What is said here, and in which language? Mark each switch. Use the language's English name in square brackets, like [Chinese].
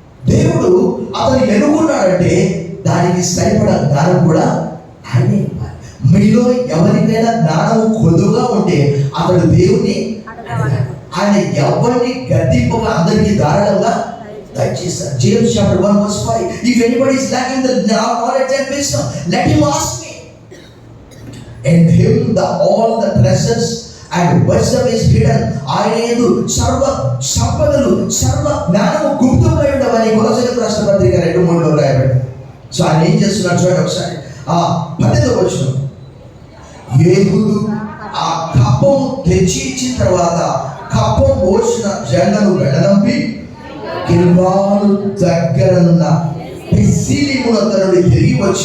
[Telugu] దేవుడు అతను ఎన్నుకున్నాడంటే దానికి సరిపడా జ్ఞానం కూడా ఆయనే ఇవ్వాలి. మీలో ఎవరికైనా జ్ఞానము కొద్దుగా ఉంటే అతడు దేవుని ఆయన ఎవరిని గద్దింపగా అందరికీ ధారాళంగా దయచేస్తారు. [English] James chapter 1:5, if anybody is lacking the knowledge and wisdom, let him ask me. In him all the treasures and wisdom is hidden. [Telugu] ఆయన యందు సర్వ సంపదలు సర్వ జ్ఞానము గుప్తమై ఉండవని కొలొస్సీయులకు రాసిన పత్రిక 2:3 రాయబడింది. సో ఆయన ఏం చేస్తున్నాడు చూడండి ఒకసారి. 12వ వచనం, యేహూదు ఆ కప్పం తెచ్చి ఇచ్చిన తర్వాత కప్పం మోసిన జెండను వెడలంపి గిల్గాలు దగ్గరనున్న పెసిలిమునొద్ద నుండి తిరిగి